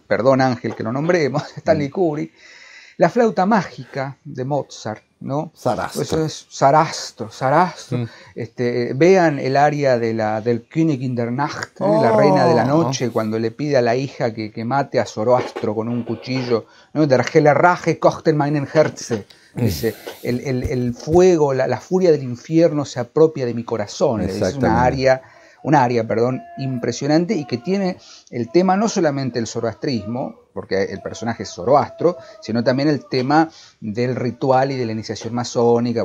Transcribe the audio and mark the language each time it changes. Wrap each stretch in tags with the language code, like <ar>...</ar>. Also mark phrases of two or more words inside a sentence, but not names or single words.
<es>Perdón, Ángel, que lo nombremos, Stanley Kubrick. La flauta mágica de Mozart, ¿no? Sarastro. Eso es Sarastro. Vean el aria del</es> <de>König in der Nacht,</de> <es>la reina de la noche, cuando le pide a la hija que mate a Zoroastro con un cuchillo, ¿no?</es> <de>Der helle Rache kocht in meinem Herze.</de> <es>Dice, el fuego, la furia del infierno se apropia de mi corazón. Es una aria impresionante, y que tiene el tema no solamente el zoroastrismo, porque el personaje es Zoroastro, sino también el tema del ritual y de la iniciación masónica.</es>